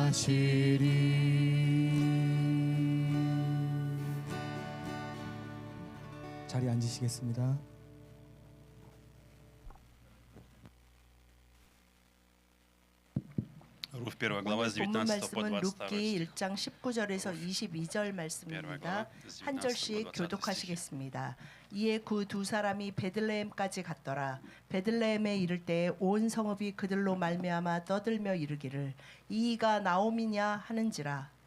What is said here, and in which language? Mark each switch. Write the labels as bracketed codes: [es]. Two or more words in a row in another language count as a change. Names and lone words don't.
[ko] 자리에 앉으시겠습니다. [ru] Руф 1 глава с [ko] 본문 [ru] 19 по [ko] 말씀은 22 룻기 1장 19절에서 22절 말씀입니다. 한 절씩 교독하시겠습니다. 이에 그 두 사람이 베들레헴까지 갔더라. 베들레헴에 이를 때 온 성읍이 그들로 말미암아 떠들며 이르기를 이가 나오미냐 하는지라.